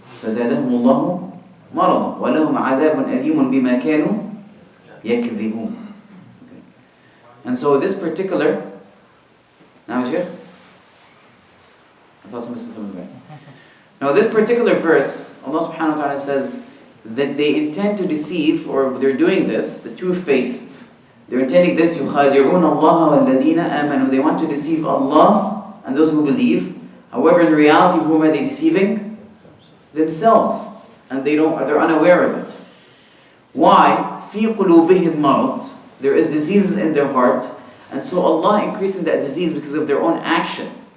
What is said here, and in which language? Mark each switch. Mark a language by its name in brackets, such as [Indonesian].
[Arabic] فزادهم الله مرضا ولهم عذاب أليم بما كانوا يكذبون. Okay. [English] And so this particular, now Sheikh? I thought somebody said something right. Now this particular verse, Allah subhanahu wa ta'ala says that they intend to deceive, or they're doing this, the two-faced. They're intending this, [Arabic] يُخَادِعُونَ اللَّهَ وَالَّذِينَ آمَنُوا. [English] They want to deceive Allah and those who believe. However, in reality, whom are they deceiving? Themselves. And they're unaware of it. [Arabic] Why? فِي قُلُوبِهِمْ مَرَضٍ. [English] There is diseases in their heart. And so Allah increasing that disease because of their own action.